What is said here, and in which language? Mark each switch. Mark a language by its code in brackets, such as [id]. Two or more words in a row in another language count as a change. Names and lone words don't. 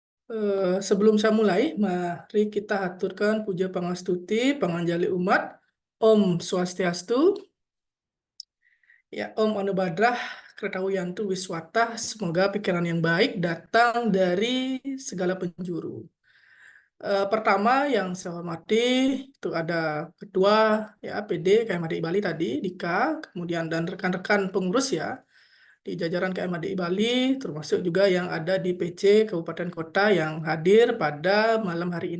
[id] Sebelum saya mulai, mari kita aturkan [ban] puja pangastuti, panganjali umat. [sa] Om Swastiastu, ya Om Anubadrah, Kretawiyantu Wiswata. [id] Semoga pikiran yang baik datang dari segala penjuru. Pertama yang saya hormati itu ada Ketua ya PD KMHDI Bali tadi, Dika, kemudian dan rekan-rekan pengurus ya di jajaran KMHDI Bali, termasuk juga yang ada di PC Kabupaten Kota yang hadir pada malam hari ini.